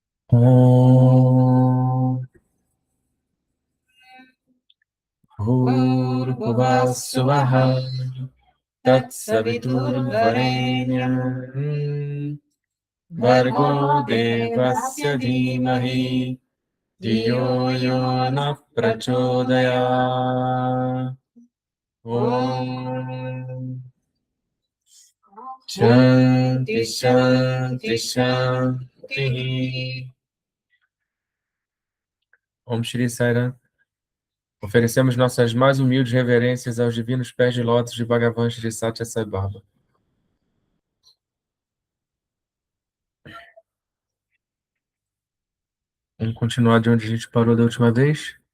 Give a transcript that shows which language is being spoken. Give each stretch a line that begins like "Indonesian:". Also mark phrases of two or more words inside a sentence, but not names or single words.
Sanskrit: ॐ भूर्भुवः स्वाहा तत्सवितुर्वरेण्यं भर्गो देवस्य धीमहि धियो यो नः प्रचोदयात्. ॐ शान्तिः शान्तिः शान्तिः. ॐ श्री साई राम.
Portuguese: Oferecemos nossas mais humildes reverências aos divinos pés de lótus de Bhagavan Shri Satya Sai Baba. Vamos continuar de onde a gente parou da última vez.